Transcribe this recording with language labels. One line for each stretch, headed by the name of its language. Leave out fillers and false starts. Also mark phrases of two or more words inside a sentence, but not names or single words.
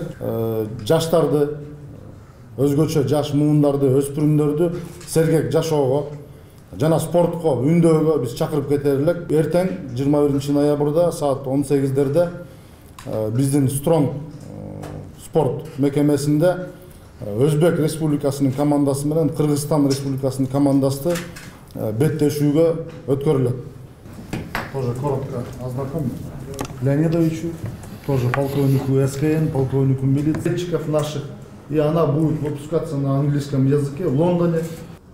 Kyrgyz: Жаштарды, өзгөчө жаш муундарды, өспүрүмдөрдү сергек жашоого жана спортко үндөөгө биз чакырып кетели элек. Эртең 21 ноябрда саат 18-дерде биздин Strong спорт мекемесинде Өзбек Республикасынын командасы менен Кыргызстан Республикасынын командасы беттешүүгө өткөрүлөт.
Russian: Тоже коротко ознакомлю. Леонидовичу, тоже полковнику СКН, полковнику милиции наших. И она будет выпускаться на английском языке в Лондоне.